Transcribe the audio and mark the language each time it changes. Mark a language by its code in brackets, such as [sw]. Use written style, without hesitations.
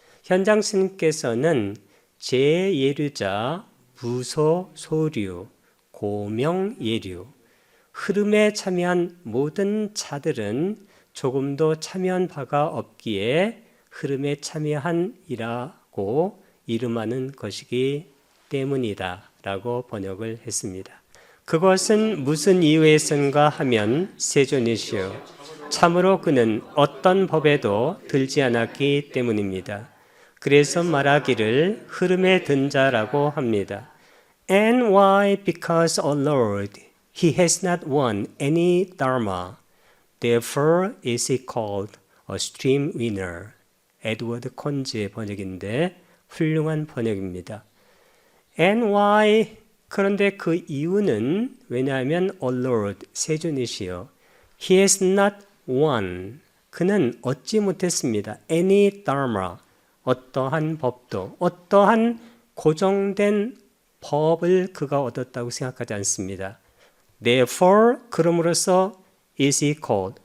[ko] 현장 스님께서는 제예류자 부소 소류 고명예류 흐름에 참여한 모든 자들은 조금도 참여한 바가 없기에 흐름에 참여한이라고 이름하는 것이기 때문이다 라고 번역을 했습니다. 그것은 무슨 이유에선가 하면 세존이시여 참으로 그는 어떤 법에도 들지 않았기 때문입니다. 그래서 말하기를 흐름에 든 자라고 합니다. [en] And why? Because, O Lord, he has not won any dharma. Therefore is he called a stream winner. [ko] 에드워드 콘즈의 번역인데 훌륭한 번역입니다. [en] And why? [ko] 그런데 그 이유는 왜냐하면 [en] O Lord, [ko] 세존이시여 [en] he has not won. [ko] 그는 얻지 못했습니다. [en] Any dharma. [ko] 어떠한 법도 어떠한 고정된 법을 그가 얻었다고 생각하지 않습니다. [en] Therefore, [ko] 그럼으로써 [en] is he called.